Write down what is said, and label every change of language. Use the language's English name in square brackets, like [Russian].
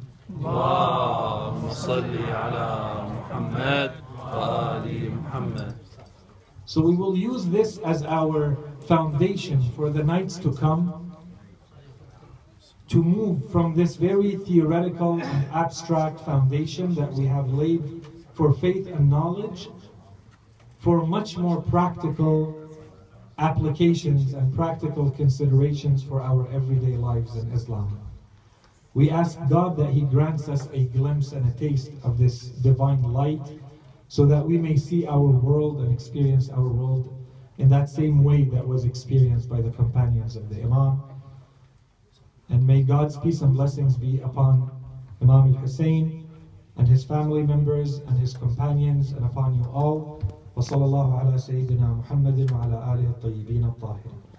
[Arabic] اللهم صل على محمد وآل محمد. [English] So we will use this as our foundation for the nights to come, to move from this very theoretical and abstract foundation that we have laid for faith and knowledge, for much more practical applications and practical considerations for our everyday lives in Islam. We ask God that He grants us a glimpse and a taste of this divine light, so that we may see our world and experience our world in that same way that was experienced by the companions of the Imam. And may God's peace and blessings be upon Imam Al-Hussein and his family members and his companions, and upon you all. [Arabic] وصلى الله على سيدنا محمد وعلى آله الطيبين الطاهرين.